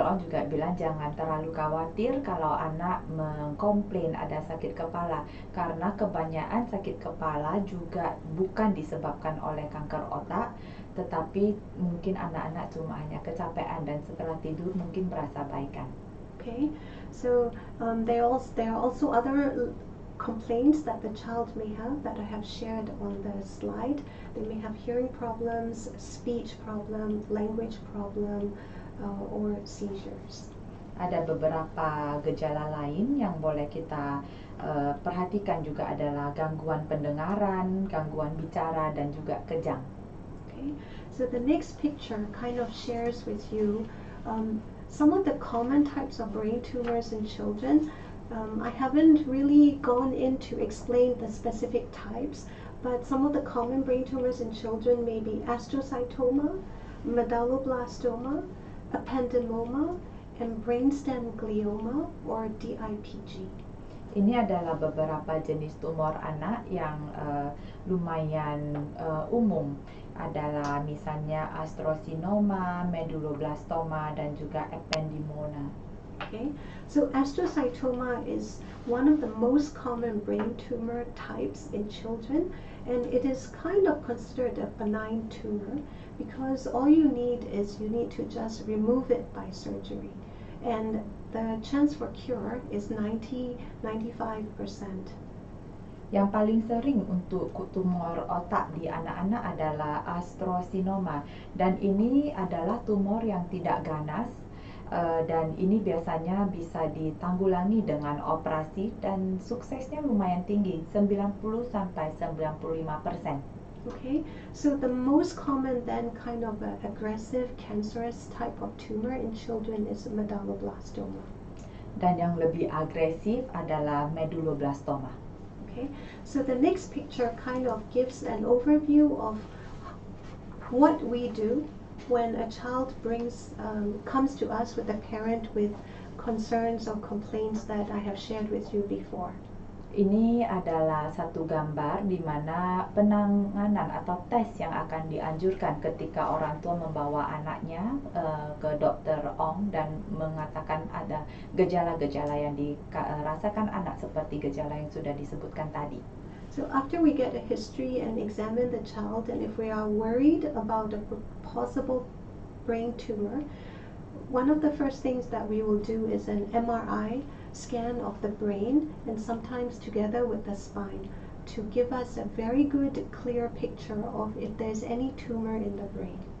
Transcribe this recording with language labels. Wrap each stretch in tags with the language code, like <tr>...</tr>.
<id>Ong juga bilang jangan terlalu khawatir kalau anak mengkomplain ada sakit kepala, karena kebanyakan sakit kepala juga bukan disebabkan oleh kanker otak, tetapi mungkin anak-anak cuma hanya kecapean dan setelah tidur mungkin berasa baikan.</id> <en>Okay, so there are also other complaints that the child may have that I have shared on the slide. They may have hearing problems, speech problem, language problem, or seizures.</en> <id>Ada beberapa gejala lain yang boleh kita perhatikan juga adalah gangguan pendengaran, gangguan bicara, dan juga kejang.</id> <en>Okay, so the next picture kind of shares with you some of the common types of brain tumors in children. I haven't really gone in to explain the specific types, but some of the common brain tumors in children may be astrocytoma, medulloblastoma, ependymoma, and brainstem glioma or DIPG.</en> <id>Ini adalah beberapa jenis tumor anak yang lumayan umum. Adalah misalnya astrocytoma, medulloblastoma, dan juga ependymoma.</id> <en>Okay, so astrocytoma is one of the most common brain tumor types in children, and it is kind of considered a benign tumor because all you need to just remove it by surgery, and the chance for cure is 90-95%.</en> <id>Yang paling sering untuk tumor otak di anak-anak adalah astrocytoma, dan ini adalah tumor yang tidak ganas. Dan ini biasanya bisa ditanggulangi dengan operasi dan suksesnya lumayan tinggi, 90-95%.</id> <en>Okay, so the most common then kind of aggressive cancerous type of tumor in children is medulloblastoma.</en> <id>Dan yang lebih agresif adalah medulloblastoma.</id> <en>Okay, so the next picture kind of gives an overview of what we do when a child comes to us with a parent with concerns or complaints that I have shared with you before.</en> <id>Ini adalah satu gambar di mana penanganan atau tes yang akan dianjurkan ketika orang tua membawa anaknya ke Dr. Ong dan mengatakan ada gejala-gejala yang dirasakan anak seperti gejala yang sudah disebutkan tadi.</id> <en>So after we get a history and examine the child, and if we are worried about a possible brain tumor, one of the first things that we will do is an MRI scan of the brain, and sometimes together with the spine, to give us a very good, clear picture of if there's any tumor in the brain.</en>